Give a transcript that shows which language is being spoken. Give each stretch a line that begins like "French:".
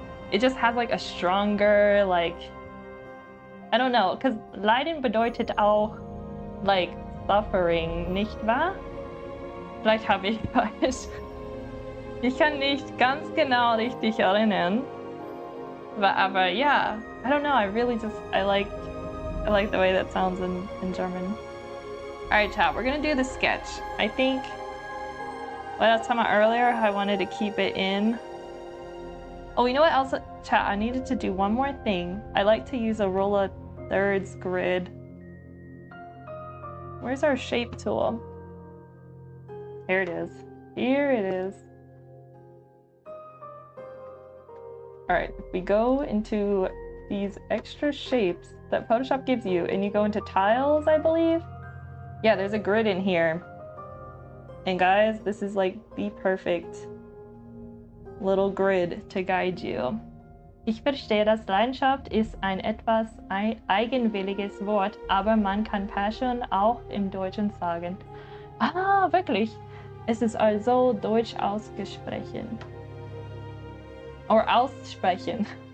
English: It just has like a stronger I don't know, because
German: Leiden bedeutet auch
English: like suffering,
German: nicht wahr? Vielleicht habe ich falsch. Ich kann nicht ganz genau richtig erinnern.
English: Aber yeah, I don't know, I really just, I like the way that sounds in German. Alright, chat, we're gonna do the sketch. I think, what I was talking about earlier, I wanted to keep it in. Oh, you know what else, chat, I needed to do one more thing. I like to use a rule of thirds grid. Where's our shape tool? Here it is. Here it is. Alright, if we go into these extra shapes that Photoshop gives you, and you go into tiles, I believe? Yeah, there's a grid in here. And guys, this is like the perfect little grid to guide you.
German: Ich verstehe, dass Leidenschaft ist ein etwas eigenwilliges Wort, aber man kann Passion auch im Deutschen sagen. Ah, wirklich? Es ist also Deutsch ausgesprochen. Oder aussprechen.